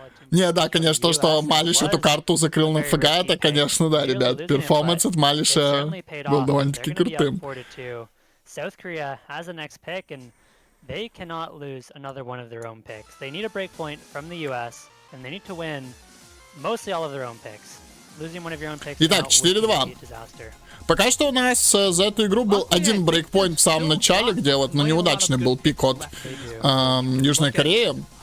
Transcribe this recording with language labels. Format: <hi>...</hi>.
<ru>Не, да, конечно, то, что Малиш эту карту закрыл на ФГ, это, конечно, да, ребят, перформанс от Малиша был довольно-таки крутым.</ru> <en>South Korea has the next pick, and they cannot lose another one of their own picks. They need a break point from the US, and they need to win mostly all of their own picks. Losing one of your own picks</en> <ru>Итак, 4-2. Пока что у нас за эту игру был один брейкпоинт в самом начале, где вот неудачный был пик от Южной Кореи.</ru>